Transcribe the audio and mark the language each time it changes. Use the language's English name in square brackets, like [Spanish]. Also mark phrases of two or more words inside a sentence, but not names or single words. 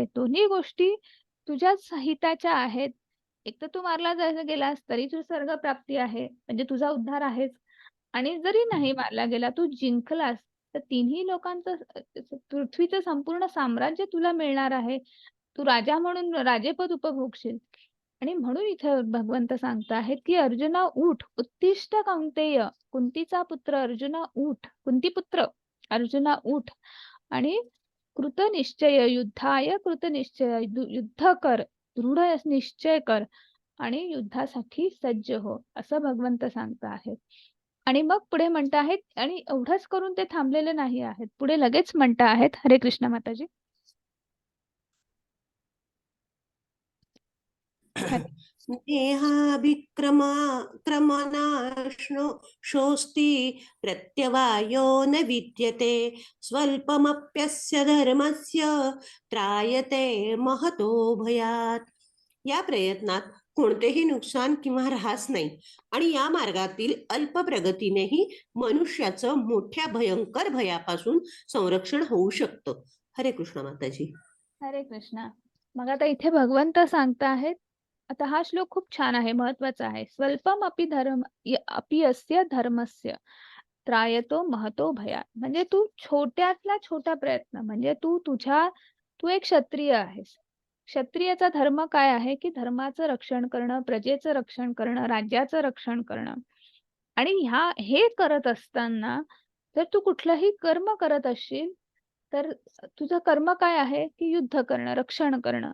[Marathi] दोन्ही गोष्टी तुझ्याच हिताच्या आहेत. एक तर तू मारला गेलास तरी तुझी स्वर्ग प्राप्ती आहे, म्हणजे तुझा उद्धार आहेच. आणि जरी नाही मारला गेला, तू जिंकलास तर तिन्ही लोकांचं पृथ्वीचं संपूर्ण साम्राज्य तुला मिळणार आहे. तू राजा म्हणून राजेपद उपभोगशील. आणि म्हणून इथे भगवंत सांगत आहेत की अर्जुना उठ, [Sanskrit] उत्तिष्ठ कौंतेय. [Marathi] कुंतीचा पुत्र अर्जुना उठ, कुंतीपुत्र अर्जुना उठ आणि [Sanskrit] कृतनिश्चय युद्धाय कृतनिश्चय, [Marathi] युद्ध कर, दृढ निश्चय कर आणि युद्धासाठी सज्ज हो, असं भगवंत सांगत आहेत. आणि मग पुढे म्हणत आहेत, आणि एवढंच करून ते थांबलेले नाही आहेत, पुढे लगेच म्हणत आहेत. हरे कृष्ण माताजी. [Sanskrit] क्रमनाश्नोऽस्ति प्रत्यवायो न विद्यते स्वल्पमप्यस्य धर्मस्य त्रायते महतो भयात. [Marathi] या प्रयत्नात कोणतेही नुकसान किंवा ऱ्हास नाही आणि या मार्गातील अल्प प्रगतीनेही मनुष्याचं मोठ्या भयंकर भयापासून संरक्षण होऊ शकतं. हरे कृष्ण माताजी. हरे कृष्णा. मग आता इथे भगवंत सांगत आहेत, आता हा श्लोक खूप छान आहे, महत्वाचा आहे. [Sanskrit] स्वल्पम अपि अस्य धर्मस्य त्रायतो महतो भयात. [Marathi] म्हणजे तू छोट्यातला छोटा प्रयत्न, म्हणजे तू एक क्षत्रिय आहेस. क्षत्रियाचा धर्म काय आहे की धर्माचं रक्षण करणं, प्रजेचं रक्षण करणं, राज्याचं रक्षण करणं. आणि हे करत असताना जर तू कुठलंही कर्म करत असशील तर तुझं कर्म काय आहे की युद्ध करणं, रक्षण करणं.